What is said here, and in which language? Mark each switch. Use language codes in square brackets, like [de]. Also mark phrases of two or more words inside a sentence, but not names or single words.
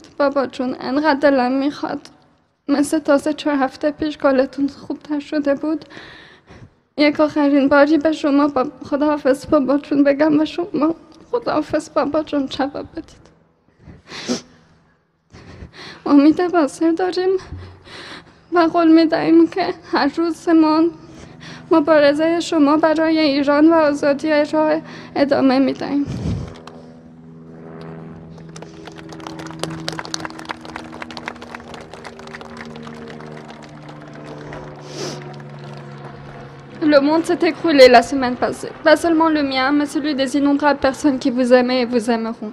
[fa] بابا جون، انقدر دلم میخواد مثل تازه 4 هفته پیش کالتون خوب شده بود یک آخرین باری به شما خداحافظ بابا جون بگم و شما خداحافظ بابا جون جواب بدید. امید واصل داریم و قول میدهیم که هر روزمان مبارزه شما برای ایران و آزادی را ادامه میدهیم. [fr] Le monde s'est écroulé la semaine passée. Pas seulement le mien, mais celui des innombrables personnes qui vous aimaient et vous aimeront.